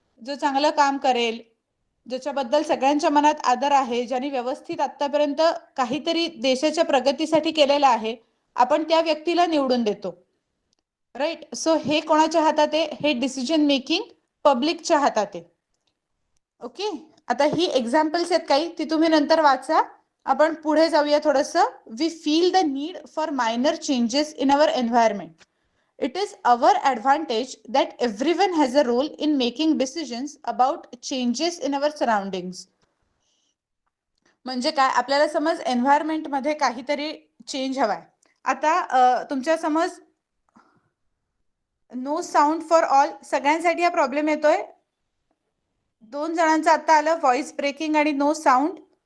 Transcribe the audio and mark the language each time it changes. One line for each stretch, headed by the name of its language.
Marathi: जो चांगलं काम करेल, ज्याच्याबद्दल सगळ्यांच्या मनात आदर आहे, ज्यांनी व्यवस्थित आतापर्यंत काहीतरी देशाच्या प्रगतीसाठी केलेलं आहे, आपण त्या व्यक्तीला निवडून देतो. राईट. सो हे कोणाच्या हातात आहे, हे डिसिजन मेकिंग पब्लिकच्या हातात आहे. ओके. आता ही एक्झाम्पल्स आहेत काही, ती तुम्ही नंतर वाचा. आपण पुढे जाऊया थोडंसं.
English: We feel the need for minor changes in our environment. It is our advantage that everyone has a role in making decisions about changes in our surroundings.
Marathi: म्हणजे काय, आपल्याला समज एन्व्हायरमेंट मध्ये काहीतरी चेंज हवाय. आता तुमच्या समज
English: no sound for all,
Marathi: सगळ्यांसाठी हा प्रॉब्लेम येतोय. 2 जणांचं आता आलं व्हॉइस ब्रेकिंग आणि नो साऊंड.